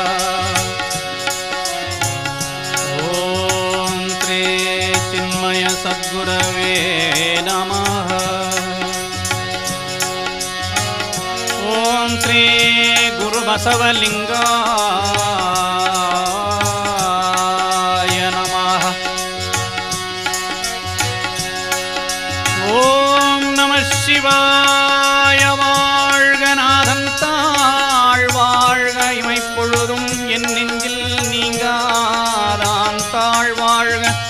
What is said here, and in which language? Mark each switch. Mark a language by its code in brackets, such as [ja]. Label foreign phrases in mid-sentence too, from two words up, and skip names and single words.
[sa] ॐ श्री चिन्मय सद्गुरवे नमः। ॐ श्री गुरुबसवलिंगाय नमः। [ta] ஓம் நம சிவாய வாழ்க நாதன் தாழ் வாழ்க இமைப்பொழுதும் என் நெஞ்சில் நீங்காதான் தாழ் வாழ்க.